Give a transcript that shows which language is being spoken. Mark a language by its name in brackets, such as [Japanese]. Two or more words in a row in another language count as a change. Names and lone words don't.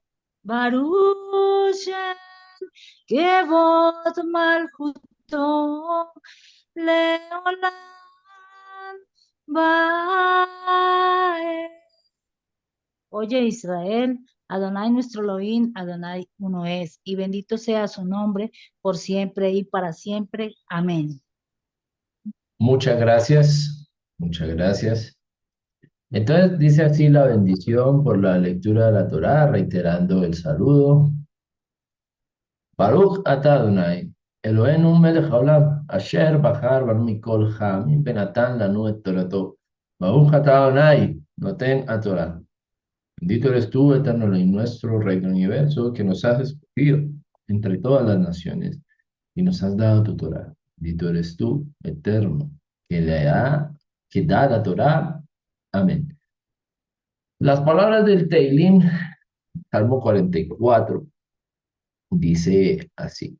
[Hebrew] ברוך שם כבוד מלכותו לעולם ועד. [Spanish] Oye Israel, Adonai nuestro Elohim, Adonai uno es, y bendito sea su nombre por siempre y para siempre. Amén. Muchas gracias, muchas gracias. Entonces dice así la bendición por la lectura de la Torá, reiterando el saludo. [Hebrew] ברוך אתה ה' אלהינו מלך העולם אשר בחר בנו מכל העמים ונתן לנו את תורתו. ברוך אתה ה' נותן התורה. [Spanish] Bendito eres tú, eterno Elohim nuestro, Rey del universo, que nos has escogido entre todas las naciones y nos has dado tu Torah. Bendito eres tú, eterno, que da la Torah. Amén. Las palabras del Teilim, Salmo 44, dice así.